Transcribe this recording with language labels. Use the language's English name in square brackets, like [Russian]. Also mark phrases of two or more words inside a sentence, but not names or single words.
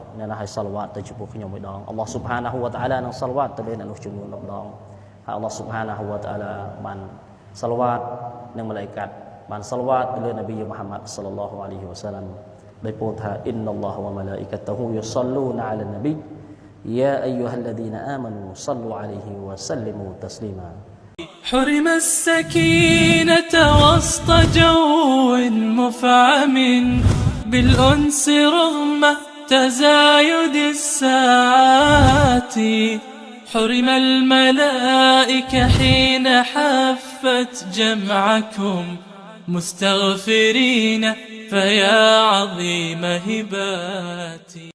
[Khmer] អ្នកណាឲ្យសល្វាតទៅចំពោះខ្ញុំមួយដងអល់ឡោះ [Arabic] سبحانه وتعالى [Khmer] នឹងសល្វាតទៅលើអ្នកនោះចំនួន10ដងហើយអល់ឡោះ [Arabic] سبحانه وتعالى [Khmer] បានសល្វាតនឹងម៉ាឡៃកាត់បានសល្វាតទៅលើនប៊ីមូហាម៉ាត់ [Arabic] صلى الله عليه وسلم [Khmer] ដោយពោលថា [Arabic] إن الله وملائكته يصلون على النبي يا أيها الذين آمنوا صلوا عليه وسلموا تسليما حرم السكينة وسط جو مفعم بالأنس رغم تزايد الساعات حرم الملائكة حين حفت جمعكم مستغفرين فيا عظيم هباتي